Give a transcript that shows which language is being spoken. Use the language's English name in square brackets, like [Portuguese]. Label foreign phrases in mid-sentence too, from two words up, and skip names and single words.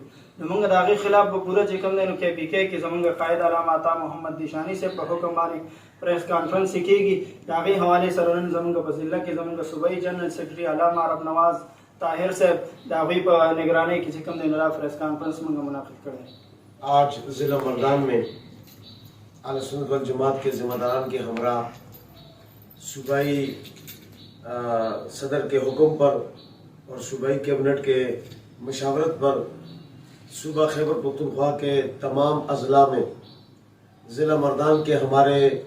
[Pashto] نو موږ د هغې خلاف به پوره چې کوم دی نو کې پي کې کې زموږ قائد علامه عطا محمد دیشاني صاحب په حکم باندې [English] press conference [Pashto] کېږي. د هغې حوالې سره نن زموږ په ضلع کې زموږ صوبایي [English] general secretary [Pashto] علامه عرب نواز طاهر صاحب د هغوی په نگرانۍ کې چې کوم دی نو دا [English] press conference [Pashto] موږ منعقد کړی. [Urdu] آج ضلع مردان میں اہل سنت والجماعت کے ذمہ داران کے ہمراہ صوبائی صدر کے حکم پر اور صوبائی کیبنٹ کے مشاورت پر صوبہ خیبر پختونخوا کے تمام اضلاع میں ضلع مردان کے ہمارے